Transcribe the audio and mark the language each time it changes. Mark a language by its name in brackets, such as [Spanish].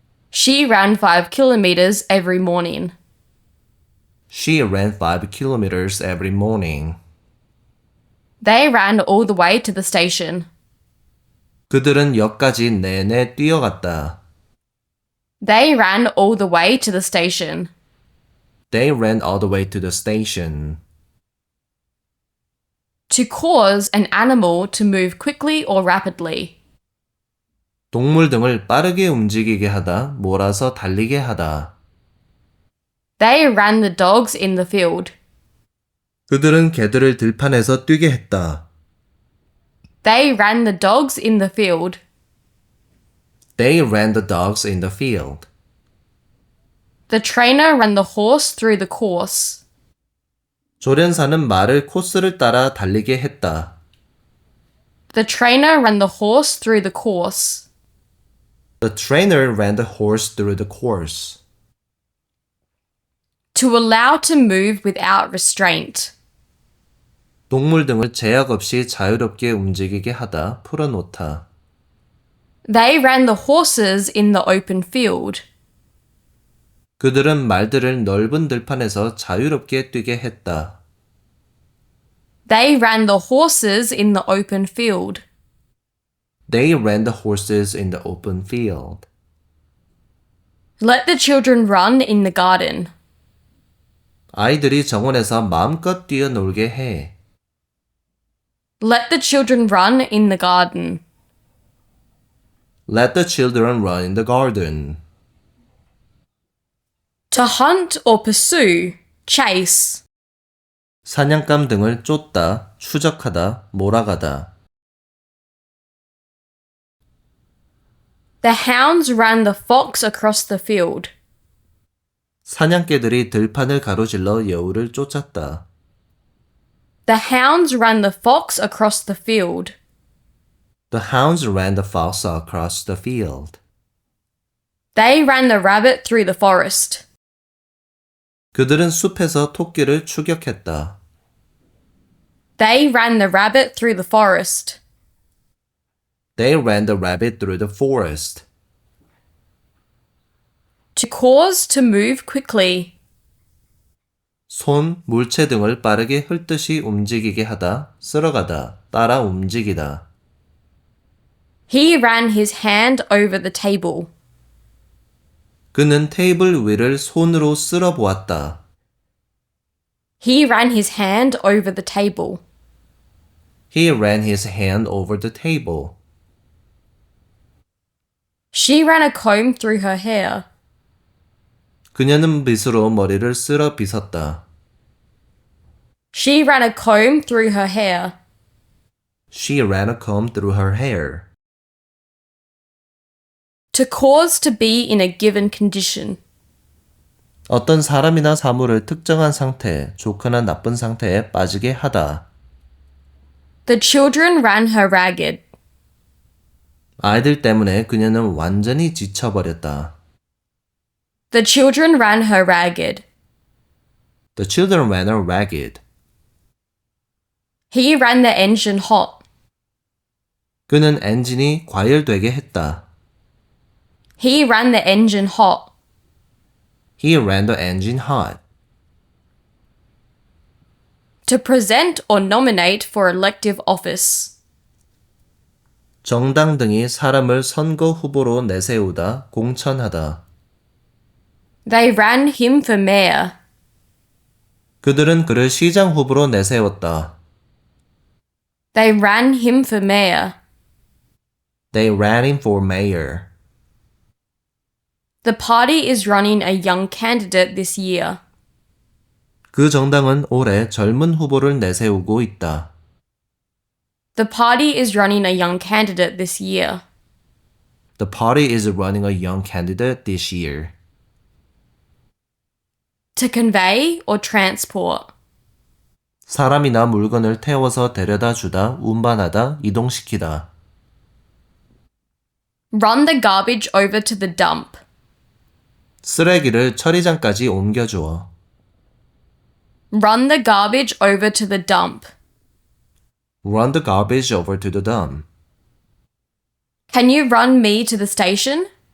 [English] She ran 5 kilometers every morning. She ran 5 kilometers every morning. They ran all the way to the station. [Korean] 그들은 역까지 내내 뛰어갔다. [English] They ran all the way to the station. They ran all the way to the station. To cause an animal to move quickly or rapidly. [Korean] 동물 등을 빠르게 움직이게 하다, 몰아서 달리게 하다. [English] They ran the dogs in the field. [Korean] 그들은 개들을 들판에서 뛰게 했다. [English] They ran the dogs in the field. They ran the dogs in the field. The trainer ran the horse through the course. [Korean] 조련사는 말을 코스를 따라 달리게 했다. [English] The trainer ran the horse through the course. The trainer ran the horse through the course. To allow to move without restraint. [Korean] 동물 등을 제약 없이 자유롭게 움직이게 하다, 풀어놓다. [English] They ran the horses in the open field. [Korean] 그들은 말들을 넓은 들판에서 자유롭게 뛰게 했다. [English] They ran the horses in the open field. They ran the horses in the open field. Let the children run in the garden. [Korean] 아이들이 정원에서 마음껏 뛰어놀게 해. [English] Let the children run in the garden. Let the children run in the garden. To hunt or pursue, chase. [Korean] 사냥감 등을 쫓다, 추적하다, 몰아가다. [English] The hounds ran the fox across the field. [Korean] 사냥개들이 들판을 가로질러 여우를 쫓았다. [English] The hounds ran the fox across the field. The hounds ran the fox across the field. They ran the rabbit through the forest. [Korean] 그들은 숲에서 토끼를 추격했다. [English] They ran the rabbit through the forest. They ran the rabbit through the forest. To cause to move quickly. [Korean] 손, 물체 등을 빠르게 흘듯이 움직이게 하다, 쓸어가다, 따라 움직이다. [English] He ran his hand over the table. [Korean] 그는 테이블 위를 손으로 쓸어 보았다. [English] He ran his hand over the table. He ran his hand over the table. She ran a comb through her hair. [Korean] 그녀는 빗으로 머리를 쓸어 빗었다. [English] She ran a comb through her hair. She ran a comb through her hair. To cause to be in a given condition. [Korean] 어떤 사람이나 사물을 특정한 상태, 좋거나 나쁜 상태에 빠지게 하다. [English] The children ran her ragged. [Korean] 아이들 때문에 그녀는 완전히 지쳐버렸다. [English] The children ran her ragged. The children ran her ragged. He ran the engine hot. [Korean] 그는 엔진이 과열되게 했다. [English] He ran the engine hot. He ran the engine hot. To present or nominate for elective office. [Korean] 정당 등이 사람을 선거 후보로 내세우다, 공천하다. [English] They ran him for mayor. [Korean] 그들은 그를 시장 후보로 내세웠다. [English] They ran him for mayor. They ran him for mayor. The party is running a young candidate this year. [Korean] 그 정당은 올해 젊은 후보를 내세우고 있다. [English] The party is running a young candidate this year. The party is running a young candidate this year. To convey or transport. [Korean] 사람이나 물건을 태워서 데려다 주다, 운반하다, 이동시키다. [English] Run the garbage over to the dump. [Korean] 쓰레기를 처리장까지 옮겨주어. [English] Run the garbage over to the dump. Run the garbage over to the dump. Can you run me to the station?